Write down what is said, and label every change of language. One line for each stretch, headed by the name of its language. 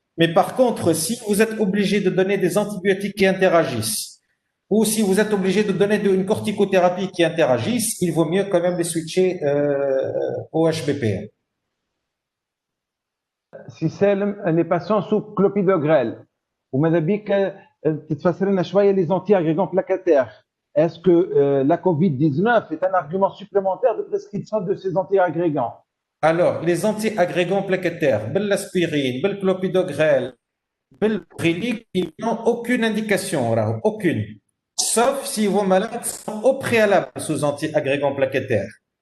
French: Mais par contre, si vous êtes obligé de donner des antibiotiques qui interagissent, ou si vous êtes obligé de donner une corticothérapie qui interagisse, il vaut mieux quand même les switcher au HBPM. Siselm, les patients sous clopidogrel.
Arabic: وماذا بيك تتفسر لنا شويه les anti-agrégants plaquettaires.
French: Est-ce que la Covid-19 est un argument supplémentaire de prescription de ces anti-agrégants? Alors, les anti-agrégants plaquettaires, l'aspirine, le clopidogrel, le brilique, ils n'ont aucune indication, aucune. Sauf si vos malades sont au préalable sous anti-agrégants plaquettaires.